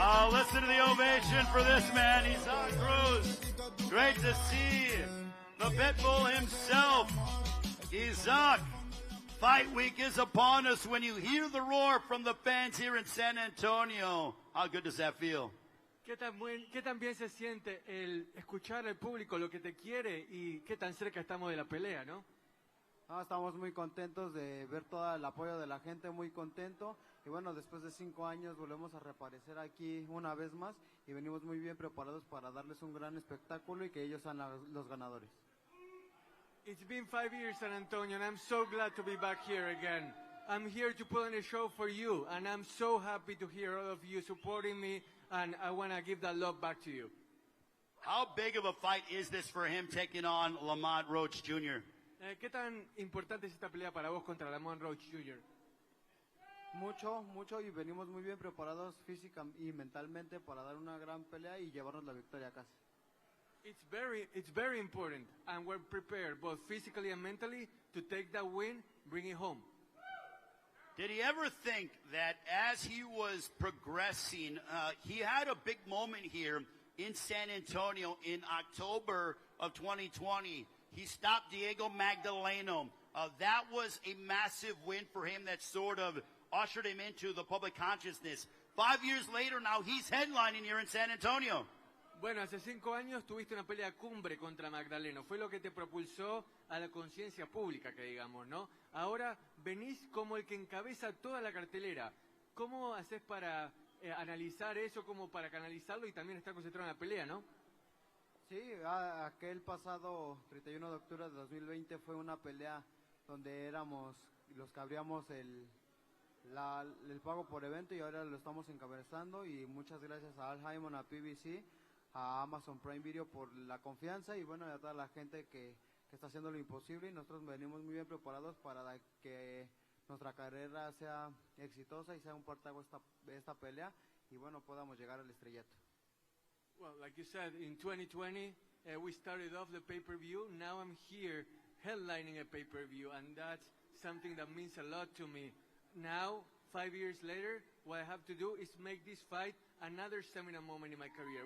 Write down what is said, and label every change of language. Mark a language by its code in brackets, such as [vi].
[en] listen to the ovation for this man. He's on Cruz. Great to see the Pitbull himself. Isaac, Fight Week is upon us. When you hear the roar from the fans here in San Antonio, how good does that feel? [es] ¿Qué tan bien se siente el escuchar al público lo que te quiere y qué tan cerca estamos de la pelea, no? Estamos muy contentos de ver todo el apoyo de la gente, muy contento. Y bueno, después de 5 años volvemos a reaparecer aquí una vez más y venimos muy bien preparados para darles un gran espectáculo y que ellos sean los ganadores. [en] It's been 5 years, San Antonio, and I'm so glad to be back here again. I'm here to put on a show for you, and I'm so happy to hear all of you supporting me, and I want to give that love back to you. How big of a fight is this for him taking on Lamont Roach Jr.? [es] ¿Qué tan importante es esta pelea para vos contra Lamont Roach Jr.? Mucho, y venimos muy bien preparados física y mentalmente para dar una gran pelea y llevarnos la victoria a casa. [en] It's very important, and we're prepared both physically and mentally to take that win, bring it home. Did he ever think that as he was progressing, he had a big moment here in San Antonio in October of 2020. He stopped Diego Magdaleno. That was a massive win for him that sort of ushered him into the public consciousness. 5 years later, now he's headlining here in San Antonio. [es] Bueno, hace 5 años tuviste una pelea cumbre contra Magdaleno. Fue lo que te propulsó a la conciencia pública, que digamos, ¿no? Ahora venís como el que encabeza toda la cartelera. ¿Cómo haces para analizar eso, como para canalizarlo y también estar concentrado en la pelea, no? Sí, aquel pasado 31 de octubre de 2020 fue una pelea donde éramos los que abríamos el pago por evento y ahora lo estamos encabezando y muchas gracias a Al Haymon, a PBC, a Amazon Prime Video por la confianza y bueno, a toda la gente que está haciendo lo imposible y nosotros venimos muy bien preparados para que nuestra carrera sea exitosa y sea un partago esta pelea y bueno, podamos llegar al estrellato. [en] Well, like you said, in 2020, we started off the pay-per-view. Now I'm here headlining a pay-per-view, and that's something that means a lot to me. Now, 5 years later, what I have to do is make this fight another seminal moment in my career.